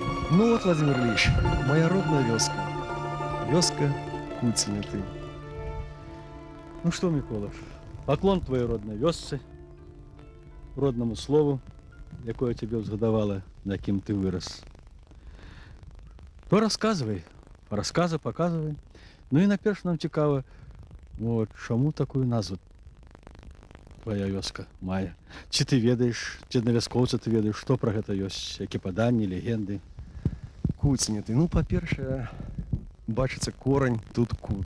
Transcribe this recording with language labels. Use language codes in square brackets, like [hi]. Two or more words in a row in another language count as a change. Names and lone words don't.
[ru] Ну вот, Владимир Ильич, моя родная вёска. Вёска Куценеты. Ну что, Микола, поклон твоей родной вёсцы, родному слову, якое тебе узгадавала, [be] на якім [ru] ты вырос. То рассказывай, рассказы показывай. [be] Ну и наперш нам цікава, вот, чаму такую назву твоя вёска мае? Ці ты ведаеш, ці аднавяскоўца ты ведаеш, што пра гэта ёсць, які паданні, легенды? Куценеты. Ну, па-першае, бачыцца корань, тут кут.